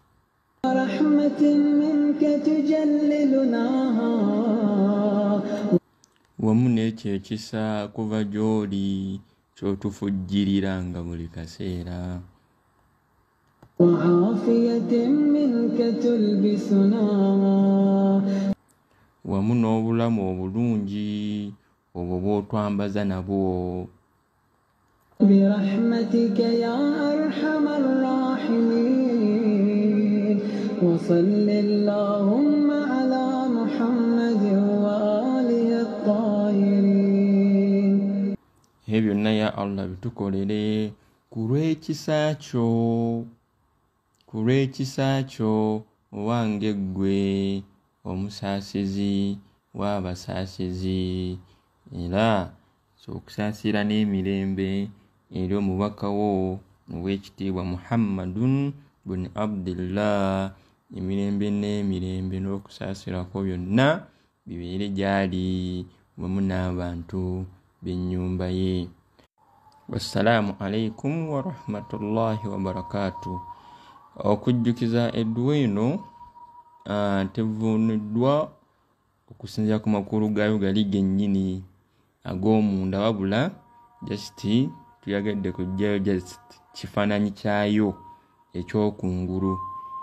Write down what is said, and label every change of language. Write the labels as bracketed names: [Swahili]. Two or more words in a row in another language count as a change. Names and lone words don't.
[Ganda] wamu n'ekyo ekisa kuva gy'oli ky'otufujjirira nga buli kaseera. wamu n'obulamu obulungi obwo bw'otwambaza nabwo. [Arabic] برحمتك يا أرحم الراحمين وصل اللهم على محمد وآله الطاهرين. [Ganda] ebyo byonna [Arabic] يا الله [Ganda] bitukolere ku lw'ekisa kyo owange ggwe omusaasizi w'abasaasizi era okusaasira n'emirembe eri omubaka wo ow'ekitiibwa Muhammadun bin Abdillah. emirembe n'emirembe n'okusaasirako byonna bibeere gy'ali wamu n'abantu b'ennyumba ye. [Arabic] والسلام عليكم ورحمة الله وبركاته. [Ganda] okujjukiza edduwa eno tevuuniddwa okusinziira ku makulu gaayo gali gennyini ag'omunda wabula just tuyagadde kujjayo just kifaananyi kyayo ekyokungulu.